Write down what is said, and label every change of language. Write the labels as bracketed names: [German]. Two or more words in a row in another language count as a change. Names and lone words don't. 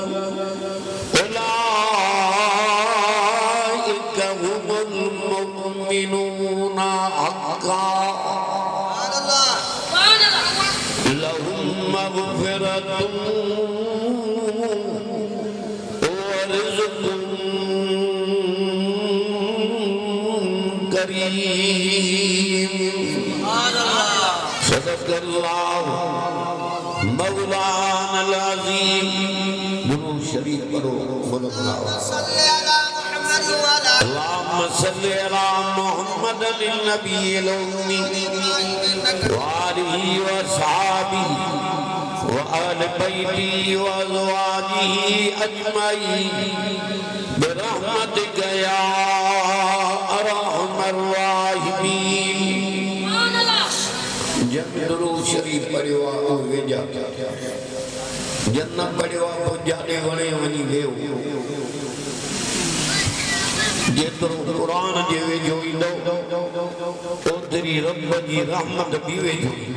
[Arabic] أولئك هم المؤمنون حقا لهم مغفرة ورزق كريم. صدق الله مولانا عظيم. [Sindhi] दुरूद शरीफ पढ़ो। [Arabic] اللهم صل على محمد النبي الأمي وآله وصحبه وأهل بيته وأزواجه أجمعين برحمتك يا أرحم الراحمين. [Sindhi] जब दुरूद शरीफ पढ़ियो आहे वेझा जन पढ़ियो आहे पोइ जाॾे वणे वञी वेहो। जेतिरो क़ुरान जे वेझो ईंदो ओतिरी रब जी रहमत बि वेझो।